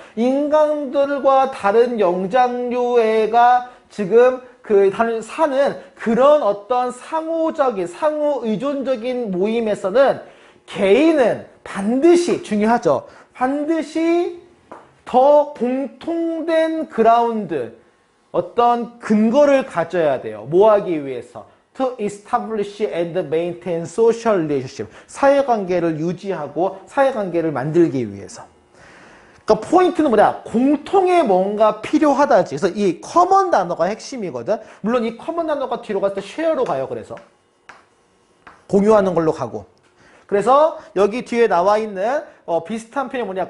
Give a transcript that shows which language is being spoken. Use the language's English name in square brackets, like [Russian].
[Korean] 인간들과 다른 영장류애가 지금 사는 그런 어떤 상호적인, 상호의존적인 모임에서는 개인은 반드시, 중요하죠. 반드시 더 공통된 그라운드, 어떤 근거를 가져야 돼요. 뭐 하기 위해서? [English] To establish and maintain social relationship. [Korean] 사회관계를 유지하고 사회관계를 만들기 위해서. 그러니까 포인트는 뭐냐? 공통의 뭔가 필요하다지. 그래서 이 커먼 단어가 핵심이거든. 물론 이 커먼 단어가 뒤로 갔을 때 쉐어로 가요. 그래서 공유하는 걸로 가고. 그래서 여기 뒤에 나와 있는 비슷한 표현이 뭐냐?